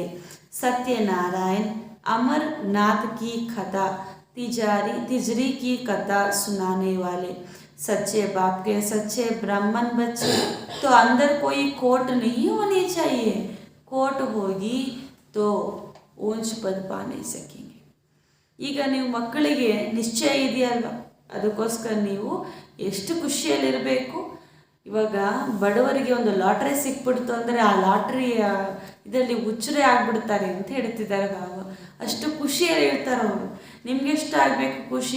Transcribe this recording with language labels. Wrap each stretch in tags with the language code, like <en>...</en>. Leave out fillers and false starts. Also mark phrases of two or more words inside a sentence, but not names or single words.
<hi>सत्यनारायण अमरनाथ की कथा, तिजरी की कथा सुनाने वाले. सच्चे बाप के सच्चे ब्राह्मण बच्चे. तो अंदर कोई खोट नहीं होनी चाहिए. खोट होगी तो ऊंच पद पा नहीं सकेंगे.</hi> <kn>ಈಗ ನೀವು ಮಕ್ಕಳಿಗೆ ನಿಶ್ಚಯ ಇದೆಯಲ್ವ, ಅದಕ್ಕೋಸ್ಕರ ನೀವು ಎಷ್ಟು ಖುಷಿಯಲ್ಲಿರಬೇಕು. ಇವಾಗ ಬಡವರಿಗೆ ಒಂದು ಲಾಟ್ರಿ ಸಿಕ್ಬಿಡ್ತು ಅಂದರೆ ಆ ಲಾಟ್ರಿಯ ಇದರಲ್ಲಿ ಹುಚ್ಚರೇ ಆಗಿಬಿಡ್ತಾರೆ ಅಂತ ಹೇಳ್ತಿದ್ದಾರೆ ಬಾಬಾ. ಅಷ್ಟು ಖುಷಿಯಲ್ಲಿ ಇರ್ತಾರೆ ಅವರು. ನಿಮ್ಗೆ ಎಷ್ಟು ಆಗಬೇಕು ಖುಷಿ?</kn>